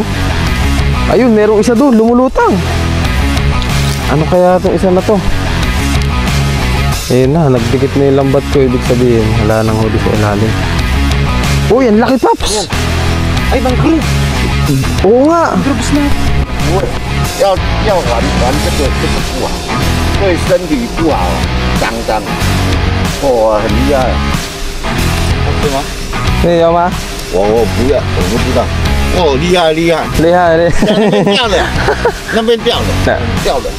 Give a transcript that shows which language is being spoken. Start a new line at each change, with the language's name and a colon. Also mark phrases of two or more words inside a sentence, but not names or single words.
Filipino: Ayun, merong isa doon, lumulutang. Ano kaya itong isa na to? Ayun na, nagdikit na yung lambat ko. Ibig sabihin, wala nang huli sa ilalim. Oh, yan, laki Paps. Ay, mangrove. Oo nga. Mangroves na.
Chinese: 要玩这个不好，对身体不好，脏，哦，很厉害。是吗？你有吗？我不要，我不知道。哦，厉害。厉害嘞！那边掉的，那边掉的。